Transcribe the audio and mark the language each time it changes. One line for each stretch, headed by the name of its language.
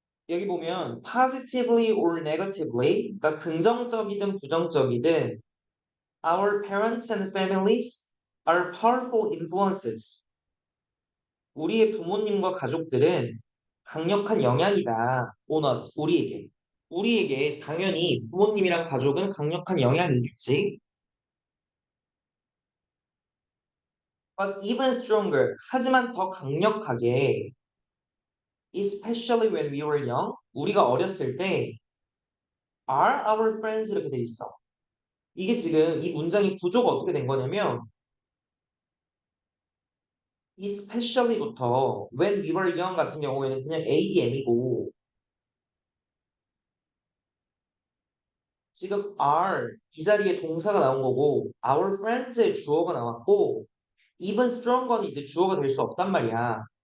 English: 여기 보면 positively or negatively,
Korean: 그러니까 긍정적이든 부정적이든
English: our parents and families are powerful influences.
Korean: 우리의 부모님과 가족들은 강력한 영향이다.
English: on us,
Korean: 우리에게. 우리에게 당연히 부모님이랑 가족은 강력한 영향이 있겠지.
English: But even stronger,
Korean: 하지만 더 강력하게,
English: especially when we were young,
Korean: 우리가 어렸을 때
English: are our friends
Korean: 이렇게 돼 있어. 이게 지금 이 문장의 구조가 어떻게 된 거냐면 especially부터
English: when we were young
Korean: 같은 경우에는 그냥 ADM이고 지금 are 이 자리에 동사가 나온 거고 our friends의 주어가 나왔고 even stronger는 이제 주어가 될 수 없단 말이야.